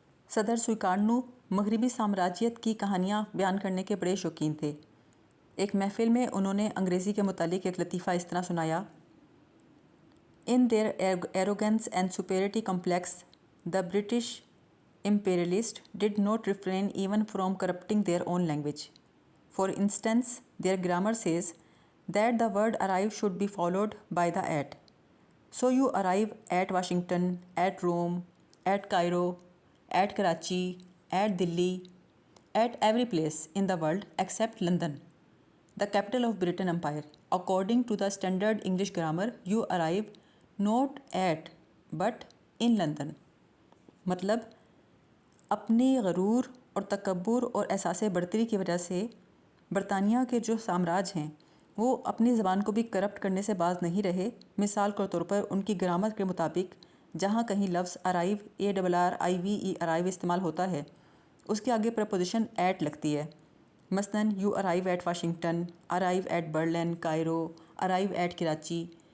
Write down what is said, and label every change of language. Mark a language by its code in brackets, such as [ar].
[ur] صدر سویکارنو مغربی سامراجیت کی کہانیاں بیان کرنے کے بڑے شوقین تھے۔ ایک محفل میں انہوں نے انگریزی کے متعلق ایک لطیفہ اس طرح سنایا: [en] In their arrogance and superiority complex, the British imperialists did not refrain even from corrupting their own language. For instance, their grammar says that the word arrive should be followed by the at. So you arrive at Washington, at Rome, at Cairo, at Karachi, at Delhi, at every place in the world except London, the capital of Britain Empire. According to the standard English grammar, you arrive not at but in London. [ur] مطلب اپنی غرور اور تکبر اور احساس برتری کی وجہ سے برطانیہ کے جو سامراج ہیں وہ اپنی زبان کو بھی کرپٹ کرنے سے باز نہیں رہے۔ مثال کے طور پر ان کی گرامر کے مطابق جہاں کہیں لفظ ارائیو ARRIVE ارائیو استعمال ہوتا ہے اس کے آگے پریپوزیشن ایٹ لگتی ہے۔ مثلاً [en] You arrive at Washington, arrive at Berlin, Cairo, arrive at Karachi.